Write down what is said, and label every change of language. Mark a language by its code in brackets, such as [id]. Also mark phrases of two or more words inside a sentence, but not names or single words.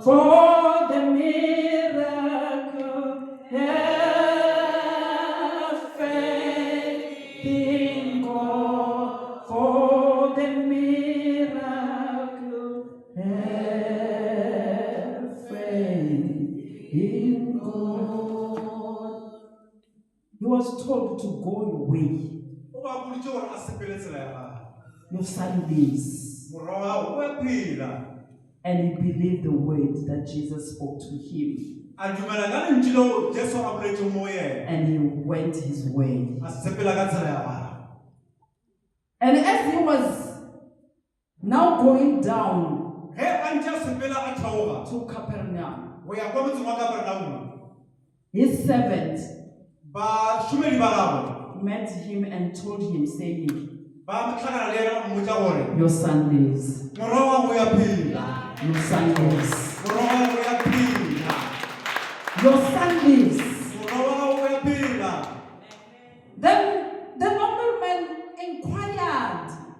[en] For the miracle, have faith in God. For the miracle, have faith in God. He was told to go your way. [nso] o ba boditse gore a sepele tsela ya gago [en] Your son lives. [nso] morwa wa gago o ya phela [en] And he believed the word that Jesus spoke to him. [nso] a dumela ka lentši leo jesu a boletseng mo yena [en] And he went his way. [nso] a sepela ka tsela ya gago [en] And as he was now going down [nso] ge a ntse a sepela a theoga [en] to Capernaum, [nso] go ya kwa motseng wa kapernauma [en] his servant [nso] bašomedi ba gagwe [en] met him and told him, saying, Your son lives. Your son lives. Your son lives. Then the nobleman inquired.